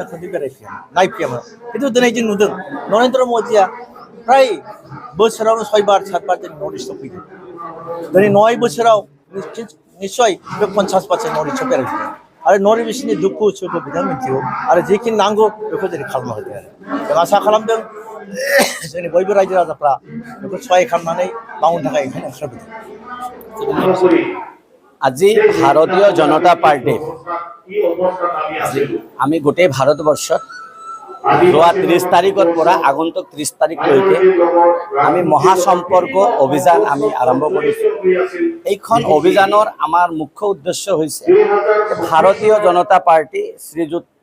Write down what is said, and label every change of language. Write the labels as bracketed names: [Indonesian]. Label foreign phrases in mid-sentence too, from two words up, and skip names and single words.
[Bodo] खनसे बेरायफैया नायफैयामोन खिन्थु दिनै जों नुदों नरेन्द्र मदिया फ्राय बोसोरावनो 6 बार 7 बार जों नर्थ इस्टआव फैदों दिनै 9 बोसोराव निस्सय बे 50% नर्थ इस्टआव बेरायफैदों आरो नर्थ इस्टनि दुखु सुखु बिथाङा मिथिगौ आरो जिखिनि नांगौ बेखौ दिनै खालामना होदों आरो जों आसा खालामदों जोंनि बयबो रायजो राजाफ्रा बेखौ सहाय खालामनानै मावनो थाखाय ओंखायनो ओंखारबोदों [Assamese] আজি ভাৰতীয় জনতা পাৰ্টি আমি গোটেই ভাৰতবৰ্ষত যোৱা 30 তাৰিখৰ পৰা আগন্তুক 30 তাৰিখলৈকে আমি মহাসম্পৰ্ক অভিযান আমি আৰম্ভ কৰিছোঁ এইখন অভিযানৰ আমাৰ মুখ্য উদ্দেশ্য হৈছে ভাৰতীয় জনতা পাৰ্টি শ্ৰীযুত